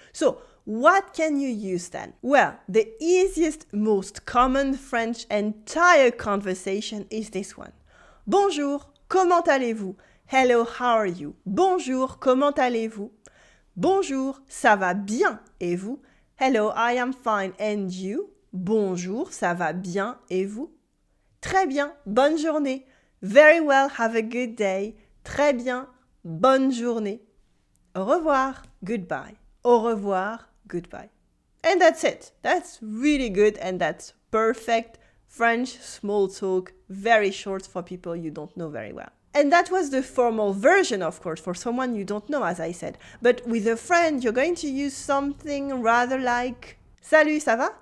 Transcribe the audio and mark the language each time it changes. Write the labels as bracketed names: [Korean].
[English] So, what can you use then? Well, the easiest, most common French entire conversation is this one. [French] Bonjour, comment allez-vous? [English] Hello, how are you? [French] Bonjour, comment allez-vous? Bonjour, ça va bien, et vous? [English] Hello, I am fine, and you? [French] Bonjour, ça va bien, et vous? Très bien, bonne journée. [English] Very well, have a good day. [French] Très bien, bonne journée. Au revoir, [English] goodbye. Au revoir, goodbye. And that's it. That's really good and that's perfect French small talk, very short for people you don't know very well. And that was the formal version, of course, for someone you don't know, as I said. But with a friend, you're going to use something rather like [French] Salut, ça va?